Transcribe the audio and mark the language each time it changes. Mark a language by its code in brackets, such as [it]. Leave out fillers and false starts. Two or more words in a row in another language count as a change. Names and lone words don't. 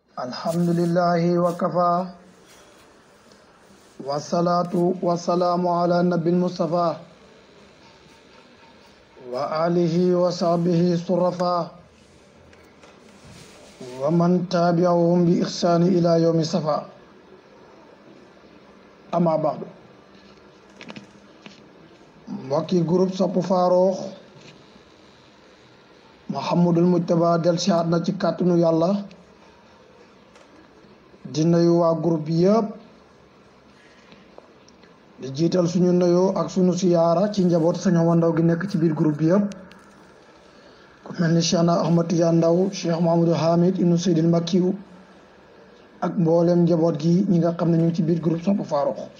[ar] الحمد لله وكفى والصلاة والسلام على النبي المصطفى وآله وصحبه الصرفا ومن تابعهم بإحسان إلى يوم الصفا أما بعد [wo] mbokki groupe Sope Farokh Mouhamadul Mujtaba del siaat na ci kàttanu yàlla di nuyu waa groupe bi yëpp di jiital suñu nuyoo ak suñu siyaara ci njaboot Sëñ Omar Ndaw gi nekk ci biir groupe bi yëpp ku mel ni Cheikh Ahmad Tidiane Ndaw Cheikh Mahamadou Hamid ibnu Seydil Makkiyu ak mboolem njaboot gi ñi nga xam ne ñu ngi ci biir groupe Sope Farokh